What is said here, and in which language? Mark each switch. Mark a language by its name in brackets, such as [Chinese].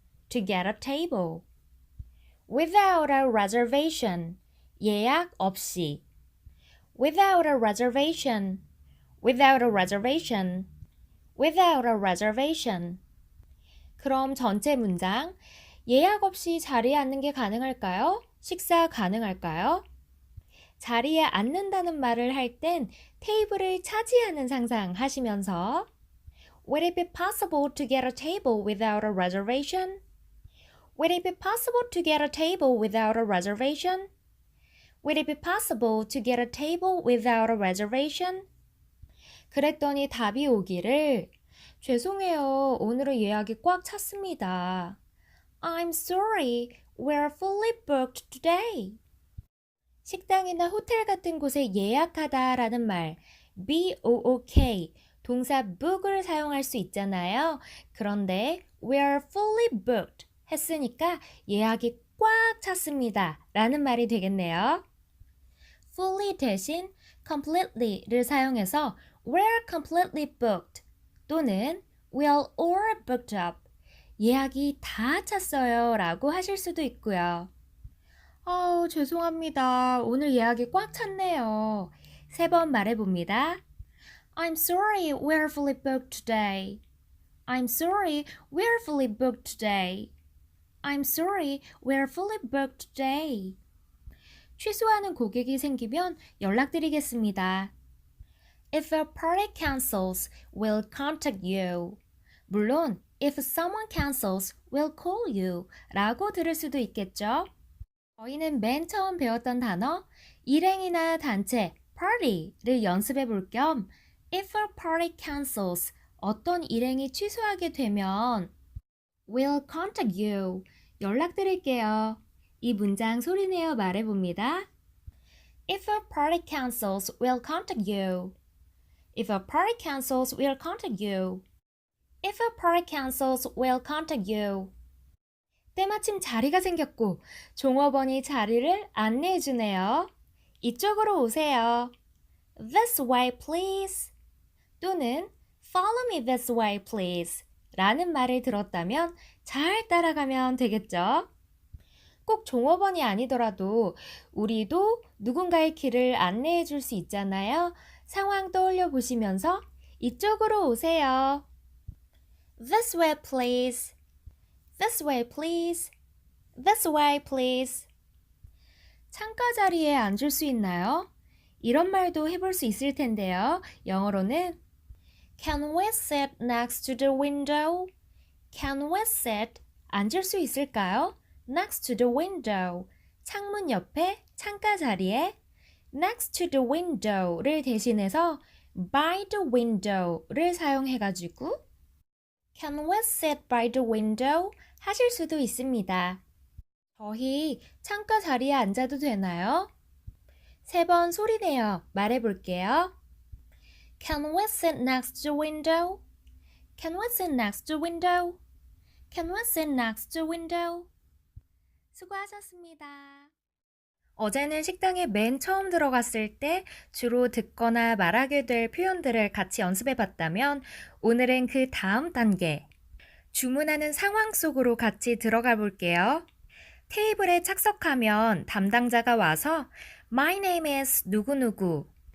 [English] To get a table. Without a reservation. [Korean] 예약 없이. [English] Without a reservation. Without a reservation. Without a reservation. [Korean] 그럼 전체 문장. 예약 없이 자리에 앉는 게 가능할까요? 식사 가능할까요? 자리에 앉는다는 말을 할 땐 테이블을 차지하는 상상 하시면서 [English] Would it be possible to get a table without a reservation? Would it be possible to get a table without a reservation? Would it be possible to get a table without a reservation? [Korean] 그랬더니 답이 오기를 죄송해요. 오늘은 예약이 꽉 찼습니다. [English] I'm sorry. We're fully booked today. [Korean] 식당이나 호텔 같은 곳에 예약하다라는 말, book, 동사 book을 사용할 수 있잖아요. 그런데 [English] we're fully booked [Korean] 했으니까 예약이 꽉 찼습니다 라는 말이 되겠네요. fully 대신 completely를 사용해서 [English] we're completely booked [Korean] 또는 [English] we're all booked up [Korean] 예약이 다 찼어요 라고 하실 수도 있고요. 죄송합니다. 오늘 예약이 꽉 찼네요. 3번 말해봅니다. [English] I'm sorry, we're fully booked today. I'm sorry, we're fully booked today. I'm sorry, we're fully booked today. [Korean] 취소하는 고객이 생기면 연락드리겠습니다. [English] If a party cancels, we'll contact you. [Korean] 물론, [English] if someone cancels, we'll call you [Korean] 라고 들을 수도 있겠죠. 저희는 맨 처음 배웠던 단어 일행이나 단체, party를 연습해 볼 겸 [English] if a party cancels, [Korean] 어떤 일행이 취소하게 되면 [English] we'll contact you, [Korean] 연락드릴게요. 이 문장 소리내어 말해봅니다. [English] If a party cancels, we'll contact you. If a party cancels, we'll contact you. If a party cancels, we'll contact you. [Korean] 때마침 자리가 생겼고 종업원이 자리를 안내해 주네요. 이쪽으로 오세요. [English] This way, please. 또는 Follow me this way, please. [Korean] 라는 말을 들었다면 잘 따라가면 되겠죠? 꼭 종업원이 아니더라도 우리도 누군가의 길을 안내해 줄 수 있잖아요. 상황 떠올려 보시면서 이쪽으로 오세요. [English] This way, please. This way, please. This way, please. [Korean] 창가 자리에 앉을 수 있나요? 이런 말도 해볼 수 있을 텐데요. 영어로는 [English] Can we sit next to the window? Can we sit? [Korean] 앉을 수 있을까요? [English] Next to the window. [Korean] 창문 옆에 창가 자리에 next to the window를 대신해서 by the window를 사용해가지고 [English] Can we sit by the window? [Korean] 하실 수도 있습니다. 저희 창가 자리에 앉아도 되나요? 3번 소리내어 말해볼게요. [English] Can we sit next to the window? Can we sit next to the window? Can we sit next to the window? [Korean] 수고하셨습니다. 어제는 식당에 맨 처음 들어갔을 때 주로 듣거나 말하게 될 표현들을 같이 연습해 봤다면 오늘은 그 다음 단계, 주문하는 상황 속으로 같이 들어가 볼게요. 테이블에 착석하면 담당자가 와서 [English] My name is [Korean] 누구누구.